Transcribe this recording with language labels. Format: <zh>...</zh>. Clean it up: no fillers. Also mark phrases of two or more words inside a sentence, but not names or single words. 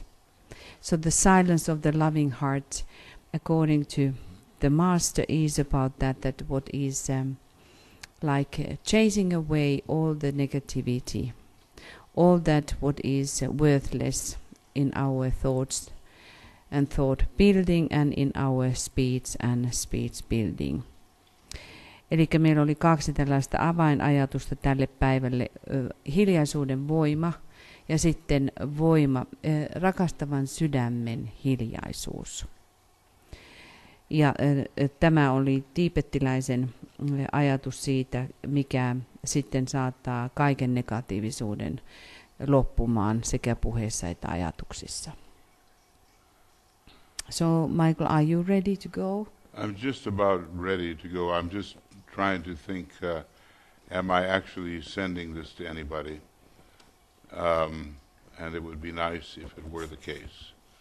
<en>So the silence of the loving heart, according to the master, is about that what is like chasing away all the negativity, all that what is worthless in our thoughts and thought building, and in our speech and speech building.</en> <fi>Eli meillä oli kaksi tällaista avainajatusta tälle päivälle, hiljaisuuden voima ja sitten voima, rakastavan sydämen hiljaisuus. Ja tämä oli tiibettiläisen ajatus siitä, mikä sitten saattaa kaiken negatiivisuuden loppumaan sekä puheessa että ajatuksissa.</fi> <en>So, Michael, are you ready to go? I'm just about ready to go. I'm just trying to think, am I actually sending this to anybody? And it would be nice if it were the case.</en>